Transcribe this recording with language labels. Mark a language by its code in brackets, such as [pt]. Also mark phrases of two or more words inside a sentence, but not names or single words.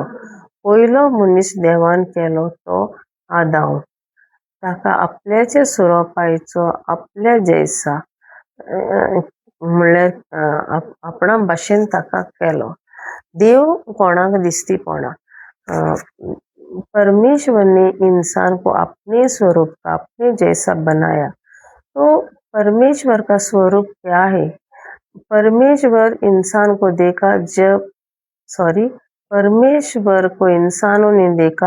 [kok] पयलो मनीस देवान केलो तो आदाम। ताका आपल्याच्या स्वरुपाचो आपल्या जैसा म्हणल्यार आपणा भाशेन ताका केलो। देव कोणाक दिसती पडना। [hi] परमेश्वर ने इंसान को अपने स्वरूप का अपने जैसा बनाया। तो परमेश्वर का स्वरूप क्या है? परमेश्वर को इंसानों ने देखा।